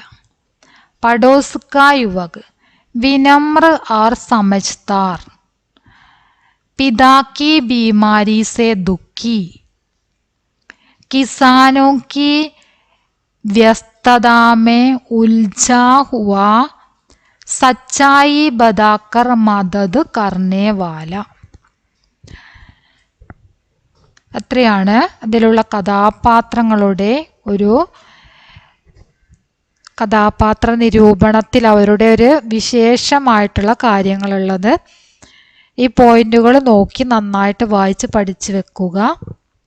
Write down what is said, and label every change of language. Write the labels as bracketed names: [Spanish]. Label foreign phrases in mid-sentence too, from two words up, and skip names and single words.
[Hindi] पड़ोस का युवक, विनम्र और समझदार, पिता की बीमारी से दुखी, किसानों की व्यस्तता में उलझा हुआ, सच्चाई बताकर मदद करने वाला. [Malayalam] അത്രയാണ് അതിലുള്ള കഥാപാത്രങ്ങളുടെ ഒരു കഥാപാത്ര നിരൂപണത്തിൽ അവരുടെ ഒരു വിശേഷമായിട്ടുള്ള കാര്യങ്ങളുള്ളത്. ഈ പോയിന്റുകൾ നോക്കി നന്നായിട്ട് വായിച്ച് പഠിച്ചു വെക്കുക.